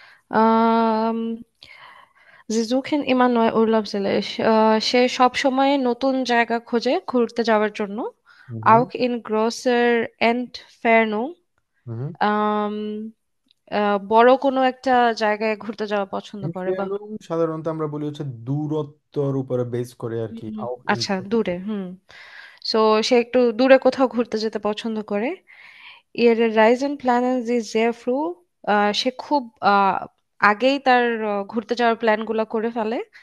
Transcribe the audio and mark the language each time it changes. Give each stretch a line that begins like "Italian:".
German: Ähm, Sie suchen immer neue Urlaubsziele.
Bangla: সে সব সময় নতুন জায়গা খোঁজে ঘুরতে যাওয়ার জন্য। হুম।
German: Auch in großer Entfernung. হুম।
Bangla: আম, বড় কোনো একটা জায়গায় ঘুরতে যাওয়া পছন্দ করে বা ইনফেরনম সাধারণত আমরা বলি হচ্ছে দূরত্বর উপরে বেস করে আর কি। হুম, আউট আচ্ছা দূরে সো সে একটু দূরে কোথাও ঘুরতে যেতে পছন্দ করে। এর রাইজেন প্ল্যানেন জি জেফ্রু, সে খুব আগেই তার ঘুরতে যাওয়ার প্ল্যান গুলা করে ফেলে।